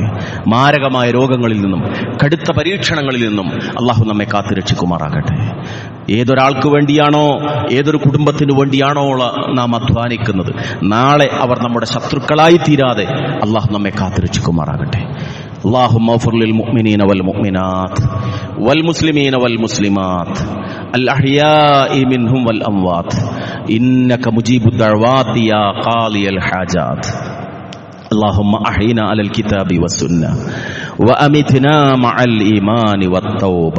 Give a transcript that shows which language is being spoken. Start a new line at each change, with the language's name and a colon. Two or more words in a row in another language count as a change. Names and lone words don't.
Malayalam: മാരകമായ രോഗങ്ങളിൽ നിന്നും കടുത്ത പരീക്ഷണങ്ങളിൽ നിന്നും അള്ളാഹു നമ്മെ കാത്തുരക്ഷിക്കുമാറാകട്ടെ. ഏതൊരാൾക്ക് വേണ്ടിയാണോ, ഏതൊരു കുടുംബത്തിനു വേണ്ടിയാണോ നാം അധ്വാനിക്കുന്നത്, നാളെ അവർ നമ്മുടെ ശത്രുക്കളായി തീരാതെ അള്ളാഹു നമ്മെ കാത്തുരക്ഷിക്കുമാറാകട്ടെ.
Arabic: اللهم اغفر للمؤمنين والمؤمنات والمسلمين والمسلمات الأحياء منهم والأموات إنك مجيب الدعوات يا قاضي الحاجات. اللهم أحينا على الكتاب والسنة وأمتنا مع الإيمان والتوبة.